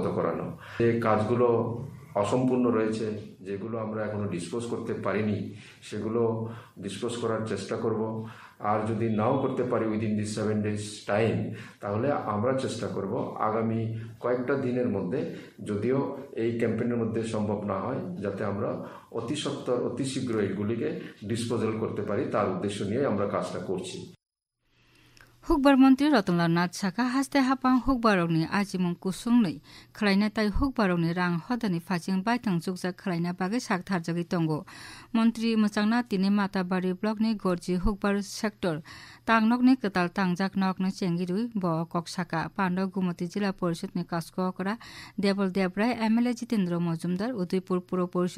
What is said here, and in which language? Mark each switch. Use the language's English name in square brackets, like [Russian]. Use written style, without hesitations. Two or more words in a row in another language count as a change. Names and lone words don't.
[Bangla] করানো যে কাজগুলো অসম্পূর্ণ রয়েছে যেগুলো আমরা এখনো ডিসপোজ করতে পারিনি সেগুলো ডিসপোজ করার চেষ্টা করব আর যদি নাও করতে পারি [English] within this 7 days time [Bangla] তাহলে আমরা চেষ্টা করব আগামী কয়েকটা দিনের মধ্যে যদিও এই ক্যাম্পেইনের মধ্যে সম্ভব না হয় যাতে আমরা অতি সত্বর অতি শীঘ্র এইগুলিকে ডিসপোজাল করতে পারি তার উদ্দেশ্য নিয়ে আমরা কাজটা করছি [Kok Borok] Hukbar Mantri Ratanlal Nath Saka haste hapang hukbarokni ajimung kusungni khlaina tai hukbarokni rang hodani phaching baitang jukja khlaina bage saktharjagi tongo Mantri Muchangna tini Matabari block ni gorji hukbar sector tangnokni ketal tangjak nokni chengirui bo koksaka Pando Gumati Jila Porishad ni kasko kora Debol Debrai MLA Jitendra Majumdar Udaipur Puro Porishad